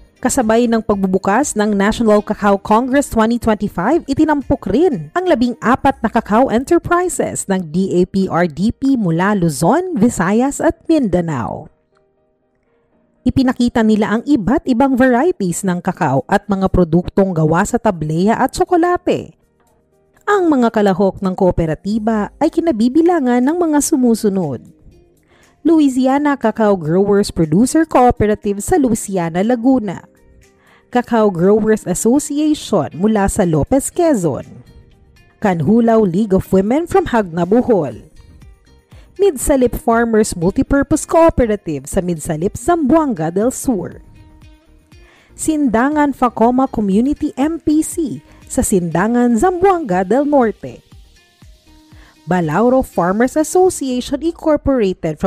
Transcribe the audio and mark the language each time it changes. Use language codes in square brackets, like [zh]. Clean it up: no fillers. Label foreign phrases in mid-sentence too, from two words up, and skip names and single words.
[tl] Kasabay ng pagbubukas ng National Cacao Congress 2025, itinampok rin ang 14 na cacao enterprises ng DAPRDP mula Luzon, Visayas at Mindanao. Ipinakita nila ang iba't ibang varieties ng cacao at mga produktong gawa sa tableya at tsokolate. Ang mga kalahok ng kooperatiba ay kinabibilangan ng mga sumusunod: Louisiana Cacao Growers Producer Cooperative sa Louisiana, Laguna, Cacao Growers Association mula sa Lopez, Quezon, Canhulaw League of Women from Hagna, Bohol, Midsalip Farmers Multipurpose Cooperative sa Midsalip, Zamboanga del Sur, Sindangan Facoma Community MPC sa Sindangan, Zamboanga del Norte, Balauro Farmers Association Incorporated from